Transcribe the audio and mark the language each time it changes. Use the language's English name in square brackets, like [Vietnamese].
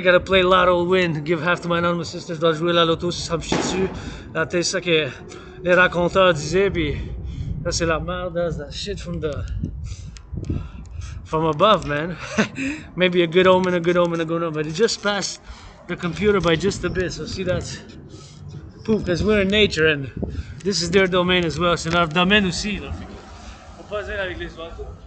[English] Gotta play lotto, win, give half to my anonymous sisters. [French] Dois jouer la loto si ça me chie dessus. C'est ça que les raconteurs disaient, puis ça c'est la merde. [English] That's that shit from above, man. Maybe a good omen, but it just passed the computer by just a bit. So see, that's poop, because we're in nature and this is their domain as well. [French] C'est leur domaine aussi. Là. On peut pas avec les oiseaux.